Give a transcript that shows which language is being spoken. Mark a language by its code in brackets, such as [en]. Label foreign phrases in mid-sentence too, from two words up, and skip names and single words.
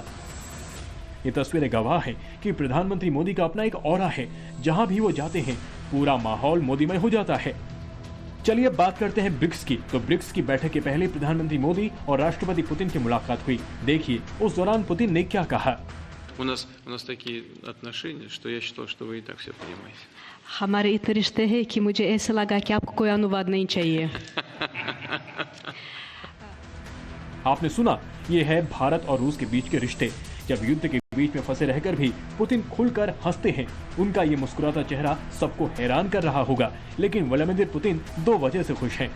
[hi] ये तस्वीरें गवाह हैं कि प्रधानमंत्री मोदी का अपना एक ऑरा है। जहां भी वो जाते हैं पूरा माहौल मोदीमय हो जाता है। चलिए अब बात करते हैं ब्रिक्स की। तो ब्रिक्स की बैठक के पहले प्रधानमंत्री मोदी और राष्ट्रपति पुतिन की मुलाकात हुई। देखिए उस दौरान पुतिन ने क्या कहा। [ru] У нас такие отношения, что я считал, что вы и так все понимаете. [hi] हमारे इतने रिश्ते हैं कि मुझे ऐसा लगा कि आपको कोई अनुवाद नहीं चाहिए। आपने सुना, ये है भारत और रूस के बीच के रिश्ते। जब युद्ध के बीच में फंसे रहकर भी पुतिन खुलकर हंसते हैं। उनका ये मुस्कुराता चेहरा सबको हैरान कर रहा होगा, लेकिन व्लादिमीर पुतिन 2 वजह से खुश हैं।